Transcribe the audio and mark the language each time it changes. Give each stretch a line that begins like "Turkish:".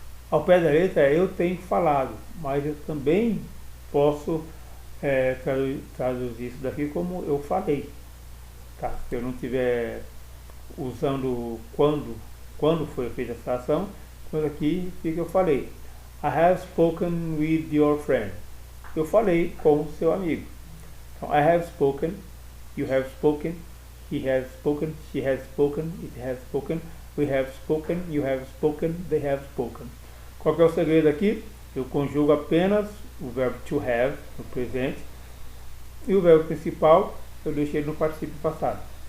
Portuguese: Ao pé da letra, eu tenho falado, mas eu também posso traduzir isso daqui como eu falei. Tá? Se eu não estiver usando quando foi feita essa ação, então aqui fica eu falei.
English: I have spoken with your friend. Eu falei com seu amigo. Então, I have spoken, you have spoken, he has spoken, she has spoken, it has spoken, we have spoken, you have spoken, they have spoken.
Portuguese: Qual que é o segredo aqui? Eu conjugo apenas o verbo to have, no presente, e o verbo principal eu deixei ele no particípio passado.